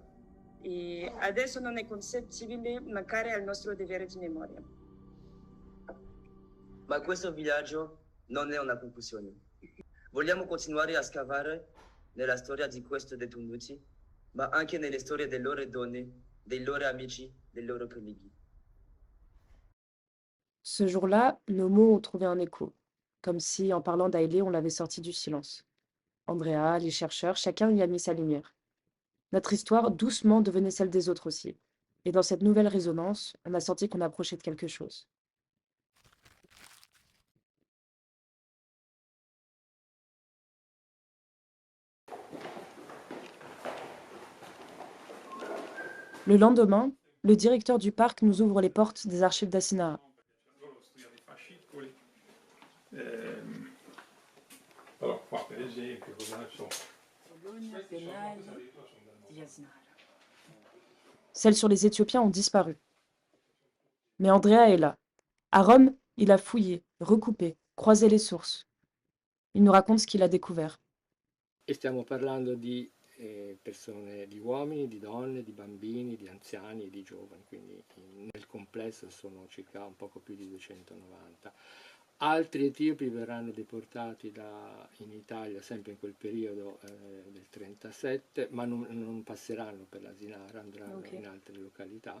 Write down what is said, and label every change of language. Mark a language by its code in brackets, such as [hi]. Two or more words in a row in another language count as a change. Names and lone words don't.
[it] E adesso non è concepibile mancare al nostro dovere di memoria. Ma questo viaggio non è una conclusione. Vogliamo continuare a scavare nella storia di questi detenuti, ma anche nelle storie delle loro donne, dei loro amici, dei loro colleghi. [fr] Ce jour-là, nos mots ont trouvé un écho, comme si, en parlant d'Haile, on l'avait sorti du silence. Andrea, les chercheurs, chacun y a mis sa lumière. Notre histoire, doucement, devenait celle des autres aussi. Et dans cette nouvelle résonance, on a senti qu'on approchait de quelque chose. Le lendemain, le directeur du parc nous ouvre les portes des archives d'Assinara. [it] Allora, qua per esempio, cosa ne so. [fr] Celles sur les Éthiopiens ont disparu. Mais Andrea est là. À Rome, il a fouillé, recoupé, croisé les sources. Il nous raconte ce qu'il a découvert. [it] E stiamo parlando di persone, di uomini, di donne, di bambini, di anziani e di giovani, quindi nel complesso sono circa un poco più di 290. Altri etiopi verranno deportati in Italia sempre in quel periodo del 37, ma non passeranno per l'Asinara, andranno in altre località.